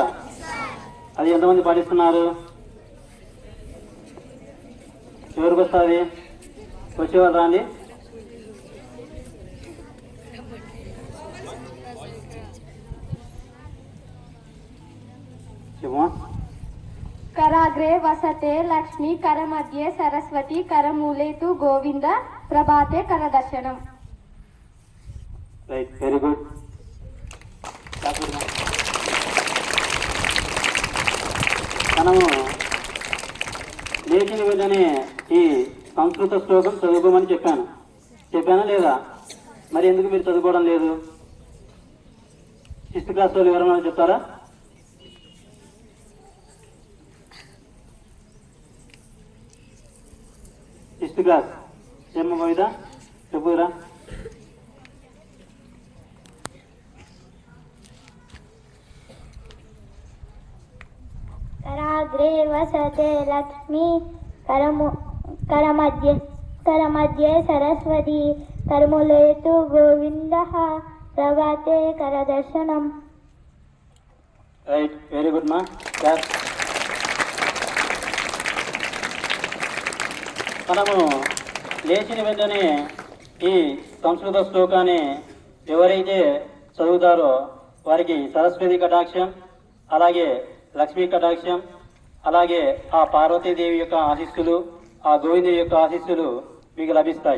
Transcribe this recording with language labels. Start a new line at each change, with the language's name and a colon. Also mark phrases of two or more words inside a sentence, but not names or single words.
Telugu: అది ఎంతమంది పాటిస్తున్నారు? ఎవరికి వస్తుంది? వచ్చేవాళ్ళు రాండి. చెప్పమా.
Sanskrit: कराग्रे वसते लक्ष्मी करमध्ये सरस्वती करमूले तु गोविंद प्रभाते करदर्शनम.
English: right, very good.
Telugu: మనము లేచిన వెంటనే ఈ సంస్కృత శ్లోకం చదువుకోమని చెప్పానా లేదా? మరి ఎందుకు మీరు చదువుకోవడం లేదు?
English: 6th class
Telugu: వాళ్ళు ఎవరైనా చెప్తారా?
English: sixth class
Telugu: ఏమో పోయిదా చెప్పురా.
Sanskrit: कराग्रे वसते लक्ष्मी करमध्ये सरस्वती करमूले तु गोविन्दः प्रभाते करदर्शनम.
English: right, very good మా. క్లాస్.
Telugu: మనము లేచిన వెంటనే ఈ సంస్కృత శ్లోకాన్ని ఎవరైతే చదువుతారో వారికి సరస్వతి కటాక్షం, అలాగే లక్ష్మీ కటాక్షం, అలాగే ఆ పార్వతీదేవి యొక్క ఆశీస్సులు, ఆ గోవిందుడి యొక్క ఆశీస్సులు మీకు లభిస్తాయి.